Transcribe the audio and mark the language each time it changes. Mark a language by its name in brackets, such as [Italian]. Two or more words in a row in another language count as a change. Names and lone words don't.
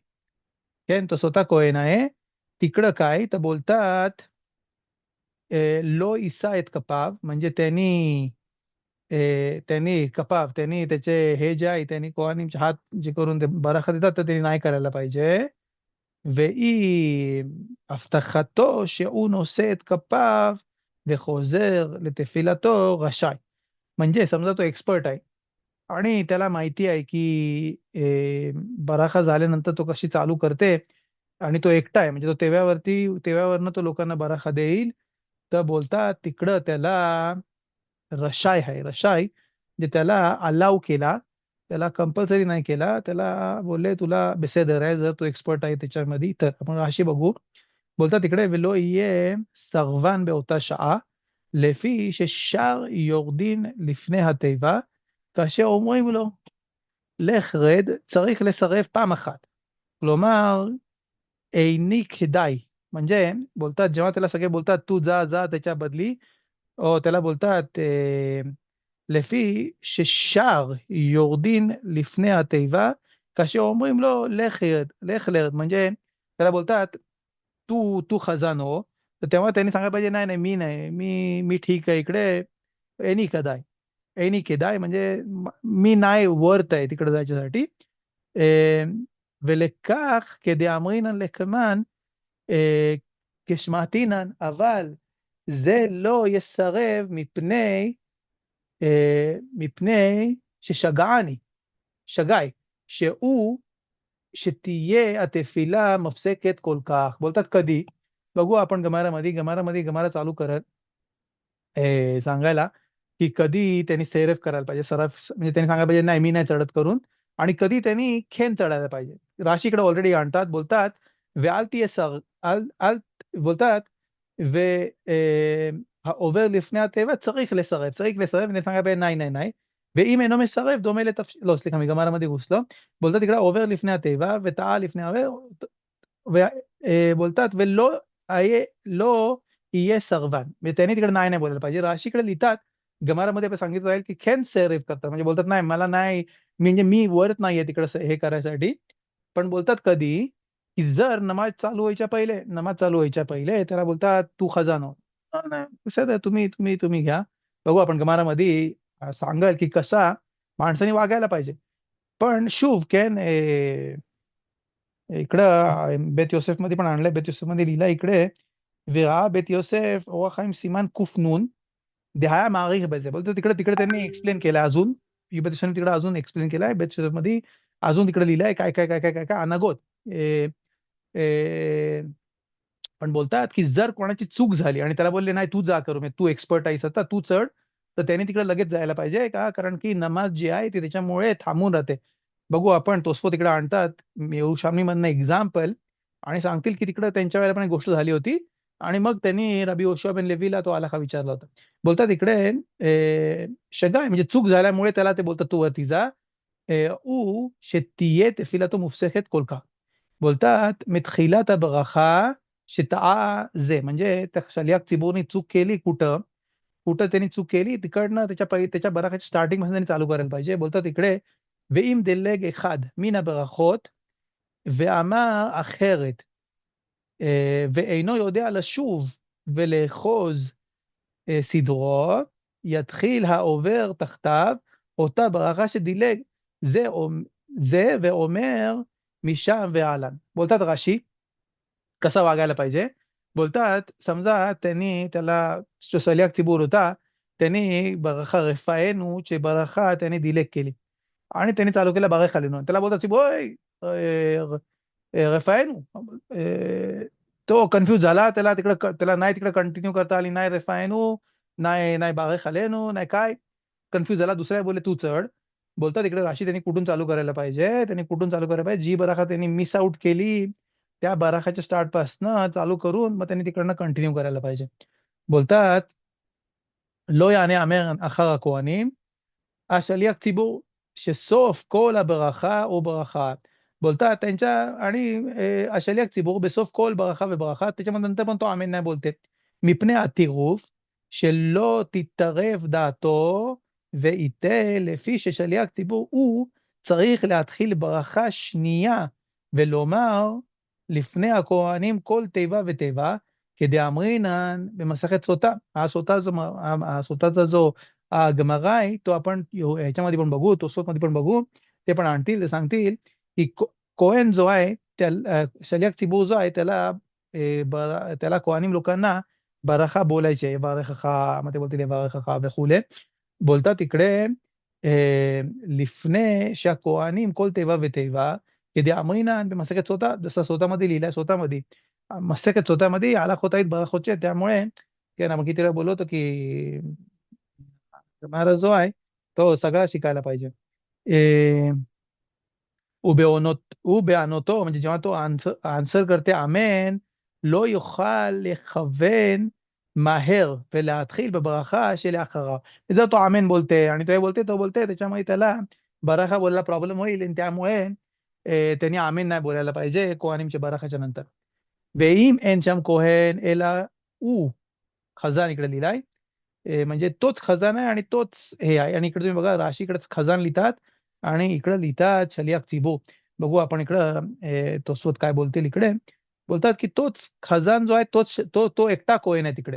[Marathi] כן, तो स्वतः कोहेन आहे. तिकडं काय तर बोलतात [Hebrew] "לא ישא את כפיו", [Marathi] म्हणजे त्यांनी त्याचे हे जे आहे त्यांनी कोहानीचे हात जे करून ते बराखा देतात, तर ते नाही करायला पाहिजे. [Hebrew] ואם הבטחתו שהוא נושא את כפיו וחוזר לתפילתו רשאי. [Marathi] म्हणजे समजा तो एक्सपर्ट आहे आणि त्याला माहिती आहे की बराखा झाल्यानंतर तो कशी चालू करते आणि तो एकटा आहे, म्हणजे तो तेव्यावरनं तो लोकांना बराखा देईल. तर बोलतात तिकडं त्याला रशाय आहे. रशाय म्हणजे त्याला अलाऊ केला. त्याला कंपल्सरी नाही केला. त्याला बोलले तुला बेसेदर आहे जर तू एक्सपर्ट आहे त्याच्यामध्ये तर. आपण राशी बघू. बोलतात तिकडे [Hebrew] "ולא יהיה סרבן באותה שעה, לפי ששאר יורדין לפני התיבה, כאשר אומרים לו לך רד", צריך לסרב פעם אחת. כלומר, איני כדאי. [Marathi] म्हणजे बोलतात जेव्हा त्याला सगळे बोलतात, "तू जा, जा त्याच्या बदली", त्याला बोलतात [Hebrew] לפי ששר יורדין לפני התיבה, כאשר אומרים לו לך לרד, [Marathi] म्हणजे त्याला बोलतात तू खजान हो. तर तेव्हा त्यांनी सांगायला पाहिजे नाही, नाही मी नाही. मी ठीक आहे इकडे. [Hebrew] איני כדאי. איני כדאי [Marathi] म्हणजे मी नाही वर्थ आहे तिकडे जायच्यासाठी. [Hebrew] אה, ולכך כדאמרינן לקמן כשמעתינן, אבל זה לא יסרב מפני ששגעני, שגאי, שתהיה התפילה מפסקת כל כך. [Marathi] बोलतात कधी? बघू आपण गमारामध्ये चालू करत सांगायला, की कधी त्यांनी सैरफ करायला पाहिजे. म्हणजे त्यांनी सांगायला पाहिजे, "नाही, मी नाही चढत" करून. आणि कधी त्यांनी खेन चढायला पाहिजे. राशीकडे ऑलरेडी आणतात. बोलतात, [Hebrew] "ואל תהיה אל", बोलतात, "ו העובר לפני התיבה צריך לסרב", צריך לסרב, [Marathi] आणि सांगायला पाहिजे, "नाही, नाही, नाही". [Hebrew] ואם אינו מסרב דומה לא, סליחה, מגמרא घुसलो. [Marathi] बोलतात तिकडे [Hebrew] "עובר לפני התיבה וטעה לפני העובר", बोलतात לא יהיה סרבן. [Marathi] म्हणजे त्यांनी तिकडे नाही नाही बोलायला पाहिजे. राशीकडे लिहितात, गमारामध्ये पण सांगितलं जाईल, की खेन सेरेफ करतात. म्हणजे बोलतात नाही मला नाही, म्हणजे मी वर्थ नाहीये तिकडे हे करायसाठी. पण बोलतात कधी, की जर नमाज चालू व्हायच्या पहिले त्याला बोलतात, "तू खजानो". नाही, "कसं तुम्ही घ्या". बघू आपण गमारामध्ये सांगाल, की कसा माणसाने वागायला पाहिजे. पण शुभ इकडं बेत योसेफमध्ये पण आणलंय. बेत योसेफमध्ये लिहिलंय इकडे, "וראה בית יוסף אור החיים סימן ק"ן, דהיה מעריך בזה". बोलतो तिकडे तिकडे त्यांनी एक्सप्लेन केलंय अजून. बेत योसेफने तिकडे अजून एक्सप्लेन केलंय. बेत योसेफमध्ये अजून तिकडे लिहिलंय काय अनागोत. ए, ए, पण बोलतात, की जर कोणाची चूक झाली आणि त्याला बोलले, "नाही तू जा करू, म्हणजे तू एक्सपर्ट आहेस आता, तू चढ", तर त्याने तिकडे लगेच जायला पाहिजे. का? कारण की नमाज जी आहे ती त्याच्यामुळे थांबून राहते. बघू आपण तोसफोत तिकडे आणतात येरुशालेममधनं एक्झाम्पल आणि सांगतील की तिकडे त्यांच्या वेळेला पण एक गोष्ट झाली होती आणि मग त्यांनी रबी योशुआ बेन लेवीला तो आलाखा विचारला होता. बोलतात इकडे [Hebrew] שגה, [Marathi] म्हणजे चूक झाल्यामुळे त्याला ते बोलतात तू वरती जा. [Hebrew] הוא שתהיה תפילתו מופסקת כל כך. बोलतात מתחילת הברכה שטעה זה, [Marathi] म्हणजे त्या शलियाक चिबूरनी चूक केली कुठं? कुठं त्यांनी चूक केली तिकडनं त्याच्या बराकाची स्टार्टिंग पासून त्यांनी चालू करायला पाहिजे. [Hebrew] बोलतात इकडे ואם דילג אחד מן הברכות ואמר אחרת, ואינו יודע לשוב ולאחוז סדרו, יתחיל העובר תחתיו אותה ברכה שדילג זה ואומר משם והלאה. [Marathi] बोलतात राशी कसा वागायला पाहिजे? बोलतात समजा त्यांनी त्याला जो सलियाक चिबूर होता, त्यांनी बरखा रफाएनू ची बरखा त्यांनी डिलेट केली आणि त्यांनी चालू केला बारेक आलेनो. त्याला बोलतात "ओय रफाएनू." तो कन्फ्यूज झाला. त्याला नाही तिकडे कंटिन्यू करता आली, नाही रफाएनू, नाही बारेक आलेनो, नाही काय. कन्फ्यूज झाला. दुसऱ्या बोलले, "तू चढ." बोलतात इकडे राशी त्यांनी कुठून चालू करायला पाहिजे? त्यांनी कुठून चालू करायला पाहिजे? जी बराखा त्यांनी मिस आउट केली, त्या बराखाच्या स्टार्टपासनं चालू करून मग त्यांनी तिकडनं कंटिन्यू करायला पाहिजे. बोलतात, [Hebrew] "לא יענה אמר אחר הכהנים, השליח ציבור שסוף כל הברכה הוא ברכה." [Marathi] बोलतात त्यांच्या आणि [Hebrew] השליח ציבור בסוף כל ברכה וברכה, [Marathi] त्याच्यानंतर पण तो אמן नाही बोलते. [Hebrew] מפני הטירוף שלא תתערב דעתו ויטה, לפי ששליח ציבור הוא צריך להתחיל ברכה שנייה ולומר לפני הכהנים כל תיבה ותיבה, כדאמרינן במסכת סוטה. [Marathi] הסוטה जो गमरा आहे तो आपण ह्याच्यामध्ये पण बघू, तोसोफमध्ये पण बघू. ते पण आणतील, ते सांगतील, की कोहेन जो आहे शलियाक चिबूर जो आहे त्याला कोहानिम लोकांना बराखा बोलायचे. [Hebrew] यबारखך, [Marathi] मग ते बोलतील [Hebrew] यबारखך וכו'. [Marathi] बोलतात इकडे [Hebrew] לפני שהכהנים כל תיבה ותיבה, כדאמרינן במסכת סוטה, [Marathi] जसं सोतामध्ये लिहिलंय, सोतामध्ये. [Hebrew] מסכת סוטה [Marathi] मध्ये הלכות आहेत बराखोचे, त्यामुळे כן, आपण किती वेळा बोललो होतो, की गमारा जो आहे, तो सगळा शिकायला पाहिजे. [Hebrew] ובענותו, [Marathi] म्हणजे जेव्हा तो आन्सर करते [Hebrew] אמן, לא יוכל לכוון מהר ולהתחיל בברכה שלאחריו. [Marathi] जर तो अमेन बोलते आणि तो बोलते त्याच्यामुळे त्याला बराखा बोलायला प्रॉब्लेम होईल आणि त्यामुळे त्यांनी अमेन नाही बोलायला पाहिजे कोहानिमच्या बराखाच्या नंतर. [Hebrew] ואם אין שם כהן אלא הוא, [Marathi] खजान इकडे लिहिलाय. म्हणजे तोच खजाना आहे आणि तोच हे आहे आणि इकडे तुम्ही बघा राशीकडे खजान लिहितात आणि इकडे लिहितात शलियाक चिबूर. बघू आपण इकडं तोसवत काय बोलतील इकडे. बोलतात की तोच खजान जो आहे तो एकटा कोहेन आहे तिकडे.